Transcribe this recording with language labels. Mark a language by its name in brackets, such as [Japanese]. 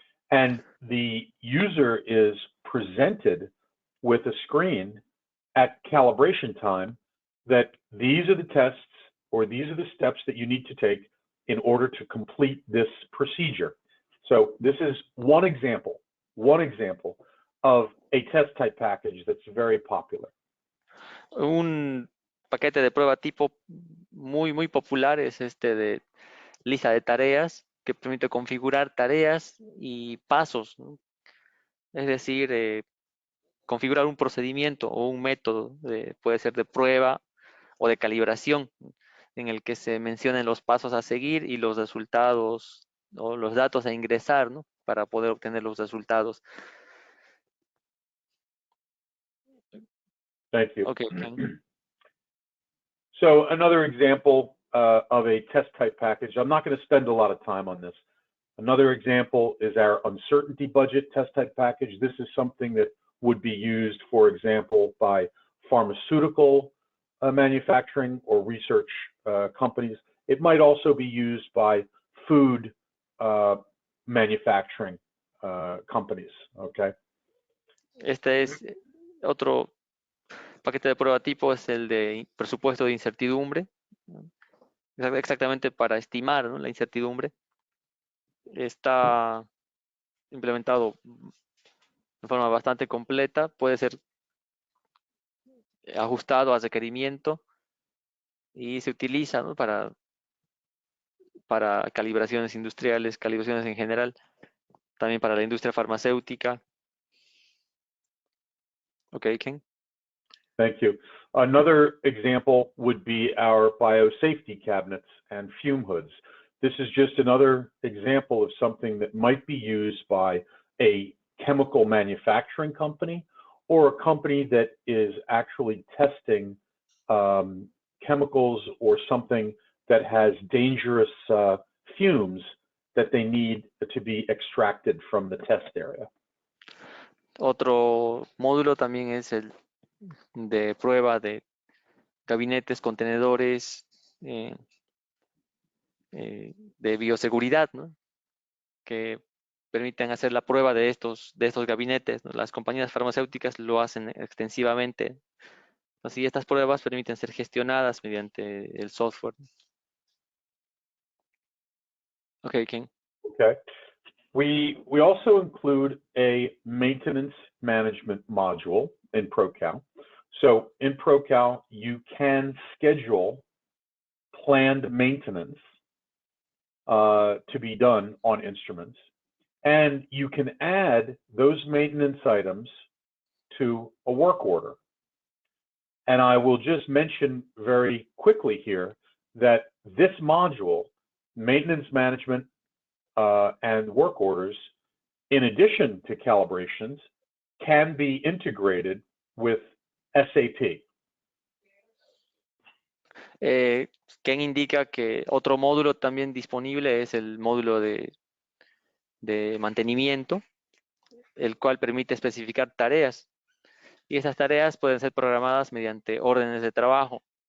[English] And the user is presented with a screen at calibration time that these are the tests or these are the steps that you need to take in order to complete this procedure. So this is one example of a test type package that's very popular. [Spanish] Un paquete de prueba tipo muy popular es este de lista de tareas, que permite configurar tareas y pasos, ¿no? Es decir, configurar un procedimiento o un método, puede ser de prueba o de calibración, en el que se mencionen los pasos a seguir y los resultados o los datos a ingresar, ¿no?, para poder obtener los resultados. [English] Thank you. Okay, Ken. So another example of a test type package, I'm not going to spend a lot of time on this. Another example is our uncertainty budget test type package. This is something that would be used, for example, by pharmaceutical manufacturing or research companies. It might also be used by food manufacturing companies, okay? [Spanish] Este es otro paquete de prueba tipo, es el de presupuesto de incertidumbre, exactamente para estimar, ¿no?, la incertidumbre. Está implementado de forma bastante completa, puede ser ajustado a requerimiento y se utiliza, ¿no?, para calibraciones industriales, calibraciones en general, también para la industria farmacéutica. [English] Okay, Ken. Thank you. Another example would be our biosafety cabinets and fume hoods. This is just another example of something that might be used by a chemical manufacturing company or a company that is actually testing chemicals or something that has dangerous fumes that they need to be extracted from the test area. Otro módulo también es el de prueba de gabinetes, contenedores, de bioseguridad, ¿no?, que permiten hacer la prueba de estos gabinetes, ¿no? Las compañías farmacéuticas lo hacen extensivamente. Así, estas pruebas permiten ser gestionadas mediante el software. Okay, Ken. Okay. We also include a maintenance management module in ProCal. So in ProCal, you can schedule planned maintenance to be done on instruments, and you can add those maintenance items to a work order. And I will just mention very quickly here that this module, maintenance management and work orders, in addition to calibrations, can be integrated with SAP. [Spanish] Ken indica que otro módulo también disponible es el módulo de mantenimiento, el cual permite especificar tareas. Y esas tareas pueden ser programadas mediante órdenes de trabajo.